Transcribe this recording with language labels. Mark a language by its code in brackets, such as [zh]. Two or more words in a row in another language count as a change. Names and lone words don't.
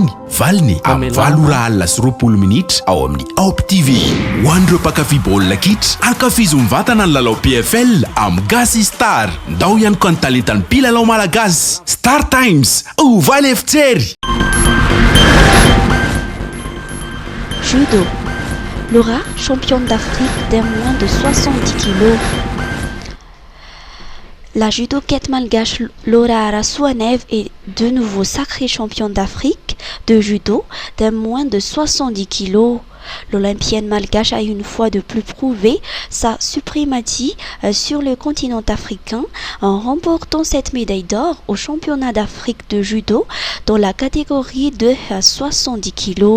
[mg] Valiny amin'ny 7:20 minitra ao amin'ny Op TV. Ho an'ireo mpakafy baolina kitra, ankafizo mivatana ny lalao PFL amin'ny Gasy Star. Ndao ihany koa ny talentan'ny mpilalao malagasy. Star Times, ovaly efitsery. [fr] Judo. Laura, championne d'Afrique des moins de 70 kg. La judokaite malgache Laura Arasuanev est de nouveau sacrée championne d'Afrique de judo des moins de 70 kg. L'Olympienne malgache a une fois de plus prouvé sa suprématie sur le continent africain en remportant cette médaille d'or au championnat d'Afrique de judo dans la catégorie de 70 kg.